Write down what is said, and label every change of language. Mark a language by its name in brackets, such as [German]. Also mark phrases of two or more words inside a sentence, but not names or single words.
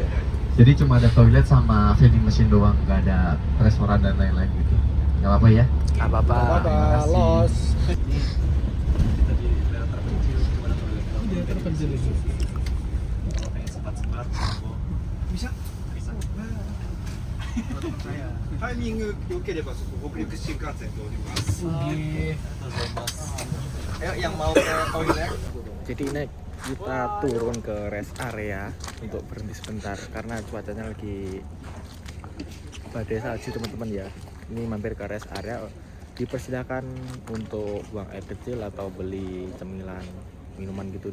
[Indonesian] Jadi cuma ada toilet sama [English] vending machine [Indonesian] doang, nggak ada restoran dan lain-lain gitu. Nggak apa-apa ya? Nggak apa-apa. Terima kasih. Los. Kita di daerah terpencil, gimana toiletnya? Dia terpencil itu. Kalau pengen sempat-sempat, bisa. Bisa. Kalau teman saya. [Japanese] タイミング良ければそこ北陸新幹線通ります。 [Indonesian] Ayo yang mau ke toilet. Jadi ini kita turun ke rest area untuk berhenti sebentar karena cuacanya lagi badai salju teman-teman ya. Ini mampir ke rest area, dipersilakan untuk buang air kecil atau beli cemilan, minuman gitu.